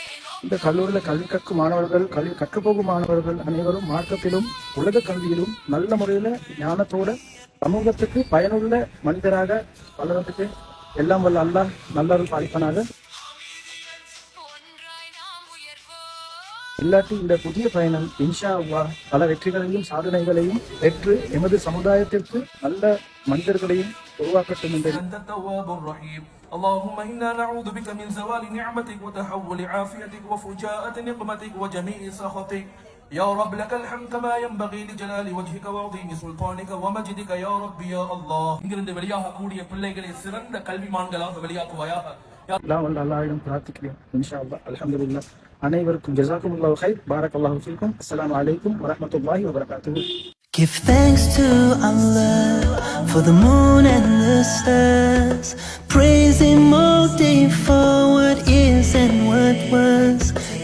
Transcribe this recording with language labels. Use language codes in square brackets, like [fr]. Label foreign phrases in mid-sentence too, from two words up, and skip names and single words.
[ta] இந்த கல்லூரியில் கல்வி கற்கும் மாணவர்கள், கல்வி கற்றுப்போகும் மாணவர்கள் அனைவரும் மார்க்கத்திலும் உலக கல்வியிலும் நல்ல முறையில் ஞானத்தோட சமூகத்துக்கு பயனுள்ள மனிதராக வளர்றதுக்கு எல்லாம் வல்ல அல்லாஹ் நல்லவர்கள் பாதிப்பானாக. இல்லாட்டி இந்த புதிய பயணம் [ar] إن شاء الله [ta] பல வெற்றிகளையும் சாதனைகளையும் பெற்று எமது சமுதாயத்திற்கு நல்ல மனிதர்களையும் உருவாக்கட்டும் என்று. [ar] اللهم إنا نعوذ بك من زوال نعمتك وتحول عافيتك وفجاءة نقمتك وجميع سخطك يا رب. لك الحمد كما ينبغي لجلال وجهك وعظيم سلطانك ومجدك يا رب يا الله. [ta] இங்கிருந்து வெளியாக கூடிய பிள்ளைகளை சிறந்த கல்விமான்களாக வெளியாக்குவாயாக. அல்லாஹ்விடம் பிரார்த்திக்கிறேன் [ar] إن شاء الله. الحمد لله. அனைவருக்கும் جزاكم الله خير. بارك الله فيكم. السلام عليكم ورحمة الله وبركاته. [en] Give thanks to Allah for the moon and the stars. Praise Him all day for what is and what was.